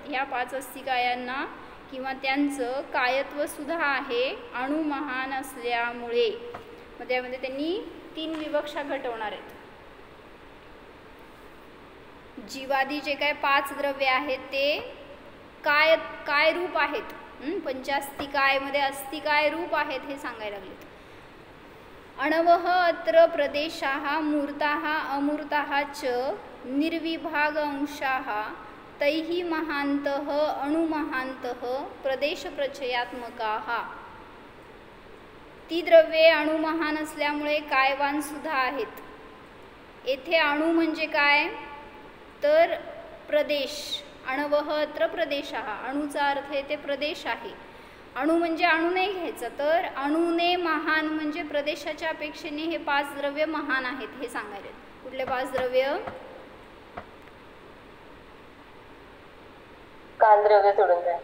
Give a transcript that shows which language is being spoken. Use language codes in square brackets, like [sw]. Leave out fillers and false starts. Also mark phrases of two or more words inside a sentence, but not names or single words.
[mr] ह्या 5 अस्तिकायांना किंवा त्यांचं कायत्व सुद्धा आहे अणु महान असल्यामुळे. मग त्यामध्ये त्यांनी 3 विवक्षा घटवणार आहेत. जीवादी जे काय 5 द्रव्य आहेत ते काय रूप आहेत, पंचास्तिकायमध्ये अस्तिकाय रूप आहेत हे सांगायला लागलेत. [sa] अणवः अत्र प्रदेशाः मूर्ताः अमूर्ताः च निर्विभाग अंशाः तैः महान्तः अणुमहान्तः प्रदेशप्रचयात्मकाः. [mr] ती द्रव्ये अणुमहान असल्यामुळे कायवान सुद्धा आहेत. येथे अणु म्हणजे काय तर प्रदेश. [sa] अणवः अत्र प्रदेशाः, [mr] अणुचा अर्थ येथे प्रदेश आहे. अणु म्हणजे अणु नाही घ्यायचं, तर अणुने महान म्हणजे प्रदेशाच्या अपेक्षेने हे 5 द्रव्य महान आहेत हे सांगायले. कुठले 5 द्रव्य? कालद्रव्य सोडून द्या.